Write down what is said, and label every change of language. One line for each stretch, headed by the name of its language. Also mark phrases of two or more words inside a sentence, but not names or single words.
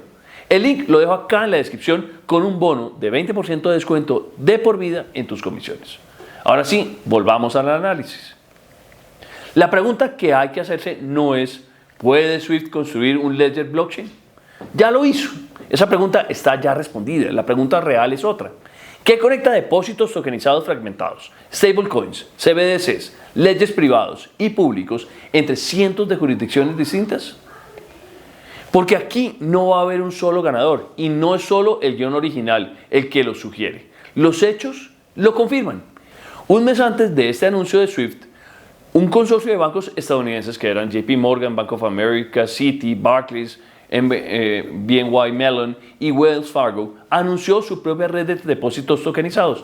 Spanish: El link lo dejo acá en la descripción con un bono de 20% de descuento de por vida en tus comisiones. Ahora sí, volvamos al análisis. La pregunta que hay que hacerse no es ¿puede Swift construir un ledger blockchain? Ya lo hizo. Esa pregunta está ya respondida. La pregunta real es otra. ¿Qué conecta depósitos tokenizados fragmentados, stablecoins, CBDCs, ledgers privados y públicos entre cientos de jurisdicciones distintas? Porque aquí no va a haber un solo ganador y no es solo el guión original el que lo sugiere. Los hechos lo confirman. Un mes antes de este anuncio de Swift, un consorcio de bancos estadounidenses que eran JP Morgan, Bank of America, Citi, Barclays, BNY Mellon y Wells Fargo anunció su propia red de depósitos tokenizados.